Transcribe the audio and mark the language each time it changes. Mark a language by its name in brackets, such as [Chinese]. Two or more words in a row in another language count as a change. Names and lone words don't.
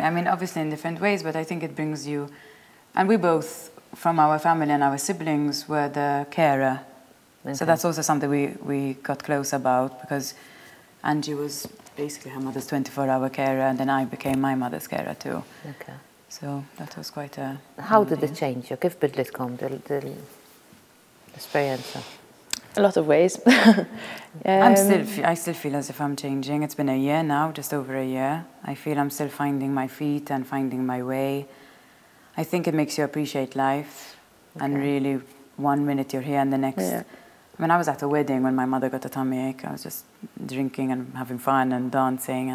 [English] I mean, obviously in different ways, but I think it brings you, and we both, from our family and our siblings, were the carer. Okay. So that's also something we got close about, because Angie was basically her mother's 24-hour carer, and then I became my mother's carer too. Okay. So that was quite a... How did it change you? [Maltese] Kif bidlitkom l-esperienza? [English] A lot of ways. I still feel as if I'm changing. It's been a year now, just over a year. I feel I'm still finding my feet and finding my way. I think it makes you appreciate life. And really, one minute you're here and the next... Yeah. I mean, I was at a wedding when my mother got a tummy ache. I was just drinking and having fun and dancing.